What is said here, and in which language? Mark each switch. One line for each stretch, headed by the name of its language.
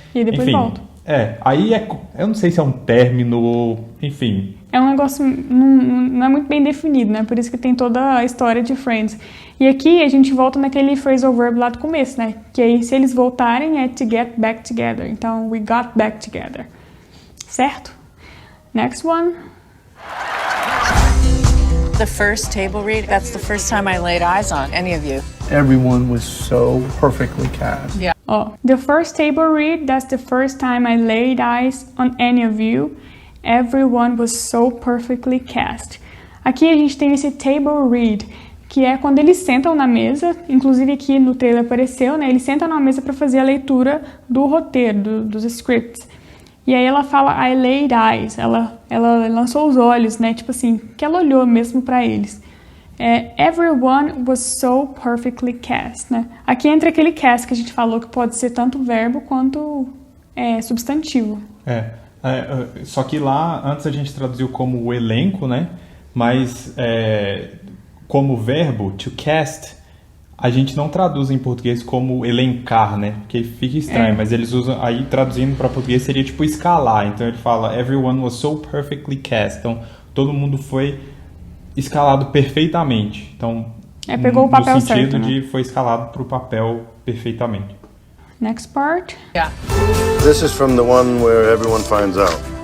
Portuguese: E depois enfim, volta. Aí eu não sei se é um término ou, enfim. É um negócio, não é muito bem definido, né? Por isso que tem toda a história de Friends. E aqui a gente volta naquele phrasal verb lá do começo, né? Que aí se eles voltarem é
English: to get back together. Então, we got back together. Certo? Next one. The first table read, that's the first time I laid eyes on any of you. Everyone was so perfectly cast. Yeah. The first table read, that's the first time I laid eyes on any of you. Everyone was so perfectly cast.
Portuguese: Aqui a gente tem esse table read, que é quando eles sentam na mesa, inclusive aqui no trailer apareceu, né? Eles sentam na mesa para fazer a leitura do roteiro, dos scripts. E aí ela fala,
English: I laid eyes,
Portuguese: ela lançou os olhos, né? Tipo assim, que ela olhou mesmo para eles.
English: Everyone was so perfectly cast, né?
Portuguese: Aqui entra aquele cast que a gente falou que pode ser tanto verbo quanto substantivo. Só que lá, antes a gente traduziu como o elenco, né? Mas como verbo, to cast, A gente não traduz em português como elencar, né? Porque fica estranho, mas eles usam, aí traduzindo para português seria tipo escalar. Então ele fala,
English: everyone was so perfectly cast.
Portuguese: Então todo mundo foi escalado perfeitamente. Então, pegou o papel no sentido certo, né? de foi escalado para o papel perfeitamente.
English: Next part. Yeah. This is from the one where everyone finds out.